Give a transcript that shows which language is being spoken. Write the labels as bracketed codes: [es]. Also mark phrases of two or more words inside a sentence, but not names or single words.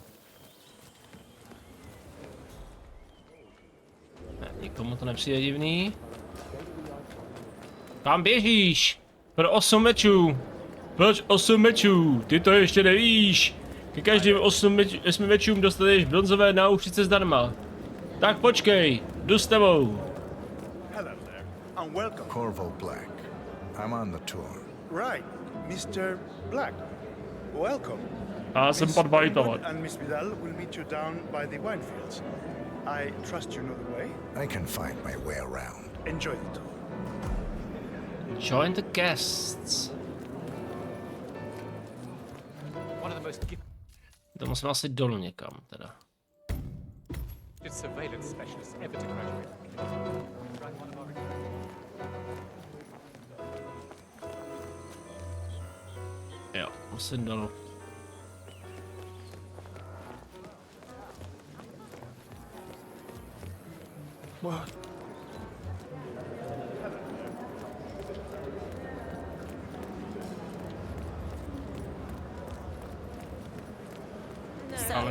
[cs] Ne, nikomu to nepřijde divný. Kam běžíš? Pro 8 mečů. Proč 8 mečů? Ty to ještě nevíš. Ke každým 8 mečům dostaneš bronzové náušnice zdarma. Tak počkej, jdu s tebou. [en] Hello there, and welcome. Corvo Black. I'm on the tour. Right, Mr. Black. Welcome. [cs] Já jsem pan Vajtovat. [en] And Miss Vidal will meet you down by the wine fields. I trust you know the way. I can find my way around. Enjoy the tour. Join the guests. One of the most [cs] To musím asi dolů někam, teda. [en] gifted surveillance specialists ever to graduate. Try one of our... [cs] Jo, musím dolů. [en] What? [cs] Ale...